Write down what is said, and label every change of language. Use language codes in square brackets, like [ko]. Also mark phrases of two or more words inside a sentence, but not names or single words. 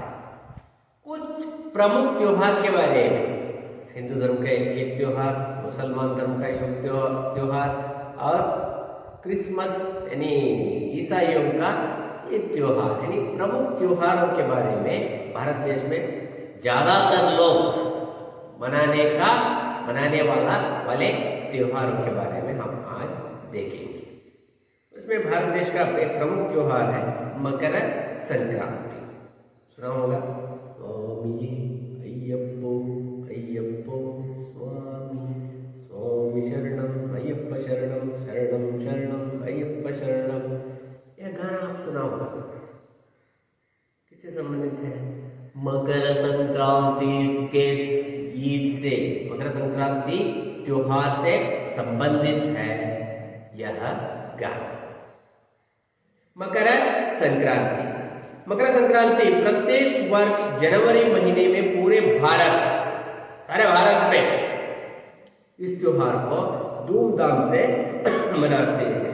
[hi] कुछ प्रमुख त्योहार के बारे में, हिंदू धर्म का एक त्योहार, मुसलमान धर्म का एक त्योहार और क्रिसमस यानी ईसाइयों का एक त्योहार, यानी प्रमुख त्योहारों के बारे में भारत देश में ज्यादातर लोग मनाने वाले त्योहारों के बारे में हम आज देखेंगे। उसमें भारत देश का एक प्रमुख त्योहार है मकर संक्रांति। सुना होगा, [ml] സ്വാമി അയ്യപ്പോ അയ്യപ്പോ സ്വാമി, സ്വാമി ശരണം അയ്യപ്പ ശരണം, ശരണം ശരണം അയ്യപ്പ ശരണം। [hi] यह गाना आप सुना होगा। किससे संबंधित है? मकर संक्रांति के ईद से, मकर संक्रांति त्योहार से संबंधित है यह गाना। मकर संक्रांति, मकर संक्रांति प्रत्येक वर्ष जनवरी महीने में सारे भारत में इस त्योहार को धूमधाम से मनाते हैं।